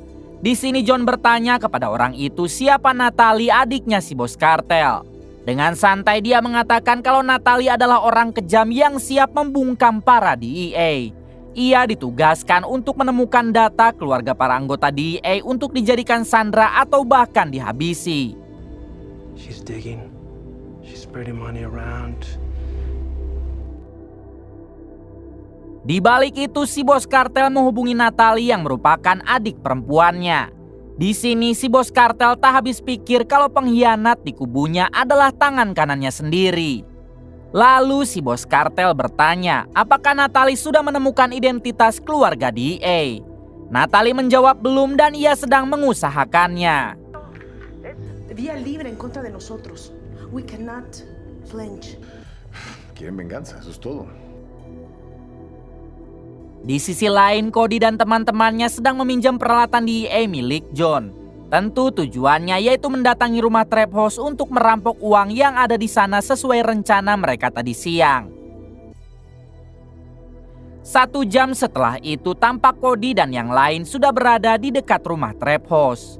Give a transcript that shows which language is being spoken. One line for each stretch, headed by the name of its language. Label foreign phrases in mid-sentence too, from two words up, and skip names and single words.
Indonesian: Di sini John bertanya kepada orang itu siapa Natalie, adiknya si bos kartel. Dengan santai dia mengatakan kalau Natalie adalah orang kejam yang siap membungkam para DEA. Ia ditugaskan untuk menemukan data keluarga para anggota DEA untuk dijadikan sandera atau bahkan dihabisi.
English: She's digging. She's spreading money around.
Indonesian: Di balik itu si bos kartel menghubungi Natalie yang merupakan adik perempuannya. Di sini si bos kartel tak habis pikir kalau pengkhianat di kubunya adalah tangan kanannya sendiri. Lalu si bos kartel bertanya, apakah Natalie sudah menemukan identitas keluarga DEA? Natalie menjawab belum dan ia sedang mengusahakannya.
Spanish: Vía libre en contra de nosotros.
English: We cannot flinch.
Spanish: Quieren venganza, eso es todo.
Indonesian: Di sisi lain, Cody dan teman-temannya sedang meminjam peralatan DEA milik John. Tentu tujuannya yaitu mendatangi rumah
English: trap house
Indonesian: untuk merampok uang yang ada di sana sesuai rencana mereka tadi siang. 1 jam setelah itu tampak Cody dan yang lain sudah berada di dekat rumah
English: trap house.